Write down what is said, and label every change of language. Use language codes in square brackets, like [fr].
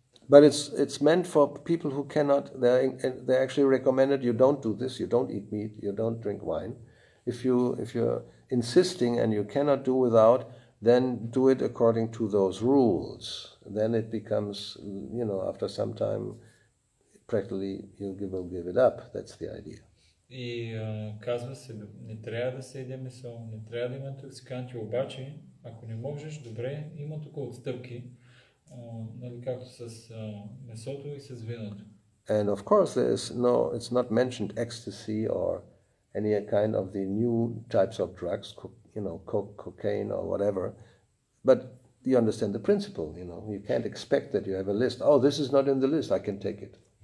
[en] But it's meant for people who cannot. They actually recommended you don't do this. You don't eat meat. You don't drink wine. If you're insisting and you cannot do without, then do it according to those rules. Then it becomes, after some time, practically you will give it up. That's the idea. [bg] И казва се, не трябва да се яде месо, не трябва да има интоксиканти, обаче, ако не можеш, добре, има тук отстъпки, както с месото и с виното. [en] And of course, it's not mentioned ecstasy or any kind of the new types of drugs, cocaine or whatever. But you understand the principle, You can't expect that you have a list. Oh, this is not in the list, I can take it.